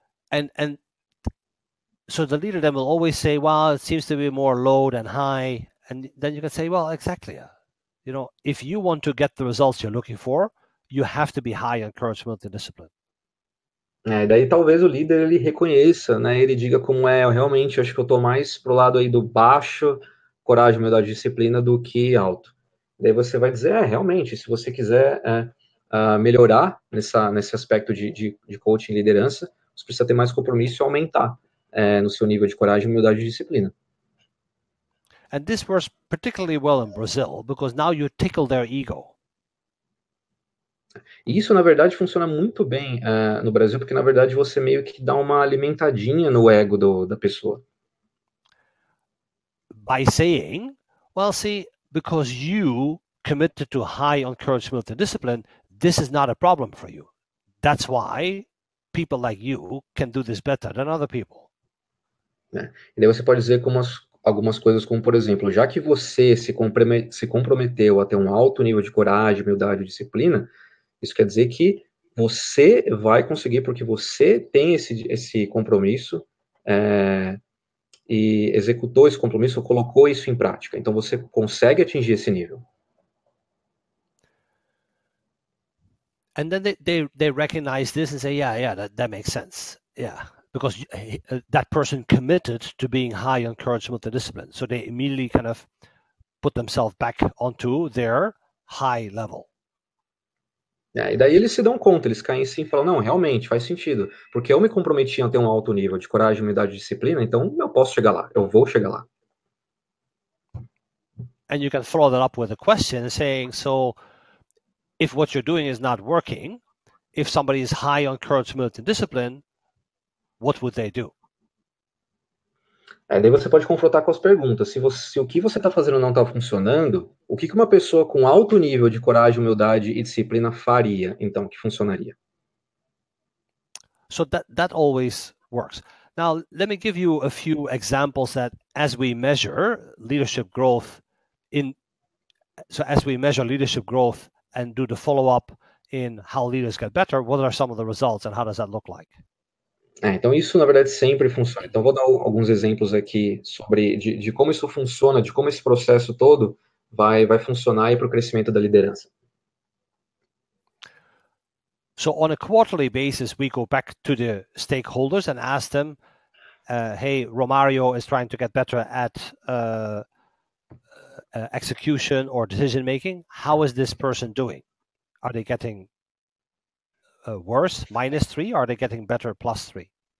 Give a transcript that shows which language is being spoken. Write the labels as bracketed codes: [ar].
[en] And so the leader then will always say, well, it seems to be more low than high. And then you can say, well, exactly. You know, if you want to get the results you're looking for, you have to be high on courage, humility, and discipline. [pt] Daí talvez o líder ele reconheça, né? Ele diga como eu realmente acho que eu estou mais pro lado aí do baixo, coragem, humildade e disciplina do que alto. Daí você vai dizer, realmente, se você quiser melhorar nesse aspecto de coaching e liderança, você precisa ter mais compromisso e aumentar no seu nível de coragem, humildade e disciplina. [en] And this works particularly well in Brazil because now you tickle their ego. [pt] E isso, na verdade, funciona muito bem no Brasil, porque, na verdade, você meio que dá uma alimentadinha no ego da pessoa. [en] By saying, well, see, because you committed to high on courage, humility, and discipline, this is not a problem for you. That's why people like you can do this better than other people. [pt] E daí você pode dizer algumas coisas como, por exemplo, já que você se comprometeu a ter um alto nível de coragem, humildade e disciplina, isso quer dizer que você vai conseguir porque você tem esse compromisso e executou esse compromisso, colocou isso em prática. Então você consegue atingir esse nível. [en] And then they recognize this and say, yeah, that makes sense. Yeah, because that person committed to being high on courage, humility, and discipline. So they immediately kind of put themselves back onto their high level. [pt] E daí eles se dão conta, eles caem assim e falam, não, realmente faz sentido, porque eu me comprometi a ter um alto nível de coragem, humildade e disciplina, então eu posso chegar lá, eu vou chegar lá. [en] And you can follow that up with a question saying, so if what you're doing is not working, if somebody is high on courage, humility, and discipline, what would they do? [pt] Daí você pode confrontar com as perguntas. Se o que você está fazendo não está funcionando, o que uma pessoa com alto nível de coragem, humildade e disciplina faria, então, que funcionaria? [en] So that always works. Now, let me give you a few examples that as we measure leadership growth as we measure leadership growth and do the follow-up in how leaders get better, what are some of the results and how does that look like? [pt] Então isso, na verdade, sempre funciona. Então, vou dar alguns exemplos aqui de como isso funciona, de como esse processo todo vai funcionar para o crescimento da liderança. [en] So on a quarterly basis, we go back to the stakeholders and ask them, hey, Romario is trying to get better at execution or decision making. How is this person doing? Are they getting worse, -3, or are they getting better, +3?